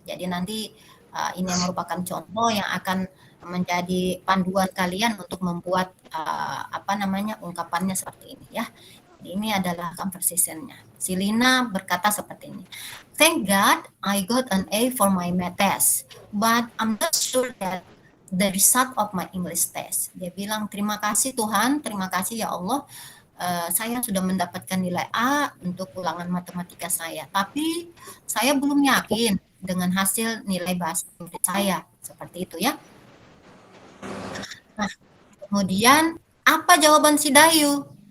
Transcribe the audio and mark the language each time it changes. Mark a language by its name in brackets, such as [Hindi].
[Indonesian] Jadi nanti ini merupakan contoh yang akan menjadi panduan kalian untuk membuat ungkapannya seperti ini ya. Ini adalah conversation-nya. Si Lina berkata seperti ini. [English] Thank God I got an A for my math test, but I'm not sure that the result of my English test. [Indonesian] Dia bilang terima kasih Tuhan, terima kasih ya Allah. Saya sudah mendapatkan nilai A untuk ulangan matematika saya, tapi saya belum yakin dengan hasil nilai bahasa Inggris saya. Seperti itu ya. Nah, kemudian apa jawaban si Dayu?